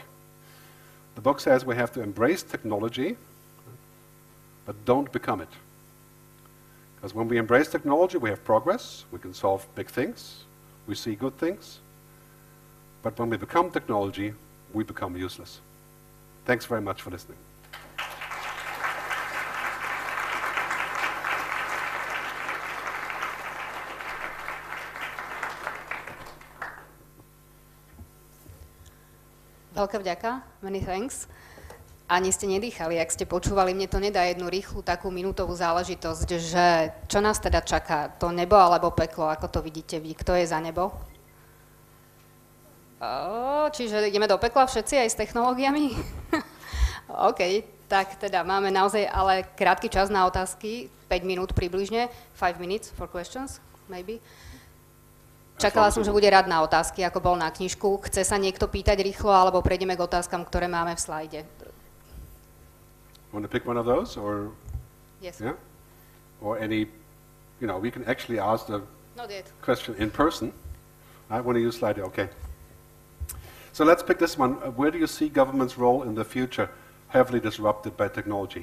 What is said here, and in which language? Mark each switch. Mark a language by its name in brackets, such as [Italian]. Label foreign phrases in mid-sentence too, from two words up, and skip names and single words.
[English] The book says we have to embrace technology, but don't become it. Because when we embrace technology, we have progress, we can solve big things, we see good things. But when we become technology, we become useless. Thanks very much for listening. [Slovak] Veľká vďaka, [English] many thanks. [Slovak] Ani ste nedýchali, ak ste počúvali, mne to nedá jednu rýchlu takú minútovú záležitosť, že čo nás teda čaká, to nebo alebo peklo, ako to vidíte vy, kto je za nebo? Čiže ideme do pekla všetci aj s technológiami? OK, tak teda máme naozaj ale krátky čas na otázky, 5 minút približne, [English] 5 minutes for questions, maybe. [Slovak] Čakala som, že bude rád na otázky, ako bol na knižku. Chce sa niekto pýtať rýchlo, alebo prejdeme k otázkam, ktoré máme v slajde? [English] Want to pick one of those, or yes, yeah, or any, we can actually ask the not yet. Question in person. I want to use slide. Okay. So let's pick this one. Where do you see government's role in the future heavily disrupted by technology?